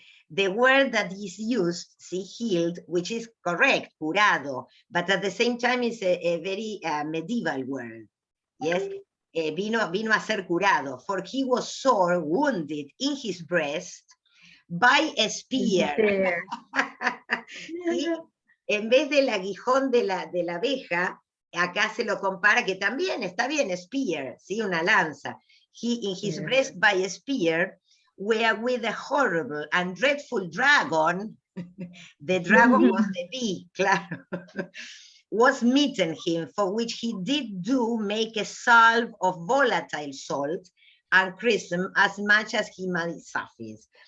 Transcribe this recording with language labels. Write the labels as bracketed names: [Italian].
[English] The word that is used, see, healed, which is correct, curado, but at the same time is a very medieval word. Yes, [Spanish] vino a ser curado, [English] for he was sore wounded in his breast by a spear. [Spanish] ¿Sí? En vez del aguijón de la abeja, acá se lo compara que también está bien, [English] spear, [Spanish] ¿sí? Una lanza. [English] He in his Yes. breast by a spear, where with a horrible and dreadful dragon, the dragon was the bee, claro, was smitten him, for which he did do make a salve of volatile salt and chrism as much as he might suffice.